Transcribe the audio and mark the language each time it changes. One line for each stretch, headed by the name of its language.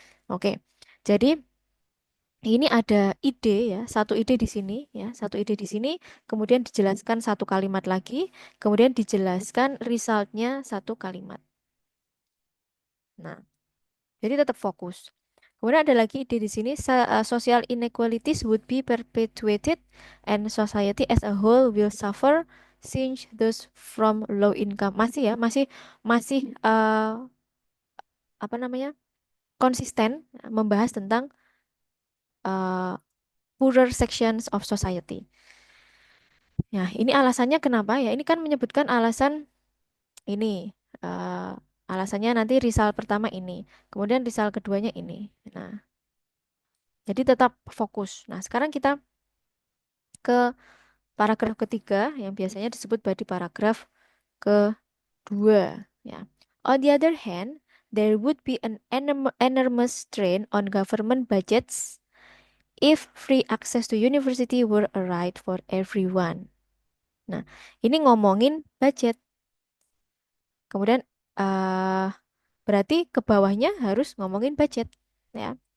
Indonesian: Oke. Jadi ini ada ide ya, satu ide di sini ya, satu ide di sini, kemudian dijelaskan satu kalimat lagi, kemudian dijelaskan resultnya satu kalimat. Nah, jadi tetap fokus. Kemudian ada lagi ide di sini,
English: social inequalities would be perpetuated and society as a whole will suffer since those from low income.
Indonesian: Masih ya, masih apa namanya? Konsisten membahas tentang uh,
English: poorer sections of society.
Indonesian: Nah, ini alasannya kenapa ya? Ini kan menyebutkan alasan ini. eh, Alasannya nanti risal pertama ini, kemudian risal keduanya ini. Nah, jadi tetap fokus. Nah, sekarang kita ke paragraf ketiga yang biasanya disebut di paragraf kedua. Ya.
English: On the other hand, there would be an enormous strain on government budgets if free access to university were a right for everyone.
Indonesian: Nah, ini ngomongin budget. Kemudian berarti ke bawahnya harus ngomongin budget, ya.